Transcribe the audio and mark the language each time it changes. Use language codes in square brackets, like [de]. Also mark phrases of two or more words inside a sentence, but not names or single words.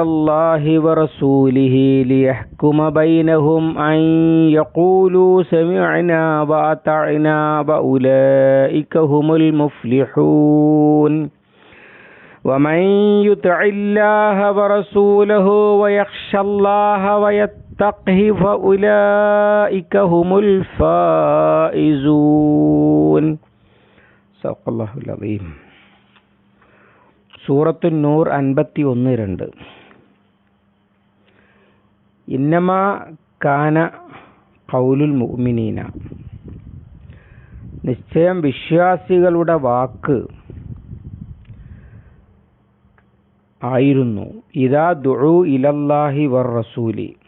[ar] الله ورسوله ليحكم بينهم أن يقولوا سمعنا وأطعنا وأولئك هم المفلحون ومن يطع الله ورسوله ويخشى الله ويتقه فأولئك هم الفائزون. صدق الله العظيم. [ml] സൂറത്തുൻ നൂർ 51-2. [ar] إنما كان قول المؤمنين, [ml] നിശ്ചയം വിശ്വാസികളുടെ വാക്ക് ആയിരുന്നു, [ar] إذا دعوا إلى الله والرسول,